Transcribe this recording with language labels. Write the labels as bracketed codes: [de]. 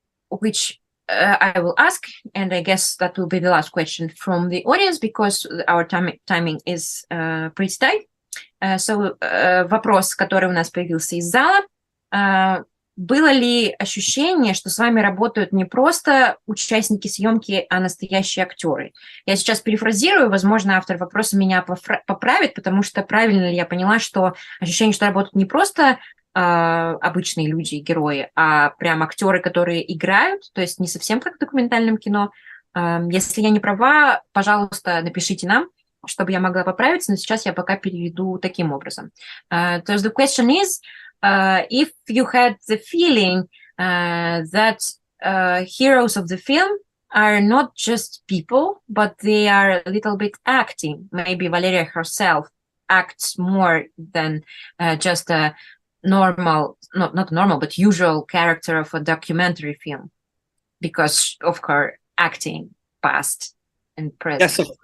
[en] Which I will ask, and I guess that will be the last question from the audience because our timing is pretty tight. [ru] So, вопрос, который у нас появился из зала. Было ли ощущение, что с вами работают не просто участники съемки, а настоящие актеры? Я сейчас перефразирую, возможно, автор вопроса меня поправит, потому что правильно ли я поняла, что ощущение, что работают не просто обычные люди, герои, а прям актеры, которые играют, то есть не совсем как в документальном кино. Если я не права, пожалуйста, напишите нам, чтобы я могла поправиться, но сейчас я пока переведу таким образом. [en] So the question is, if you had the feeling that heroes of the film are not just people, but they are a little bit acting. Maybe Valeria herself acts more than just a normal, not normal, but usual character of a documentary film because of her acting past and present.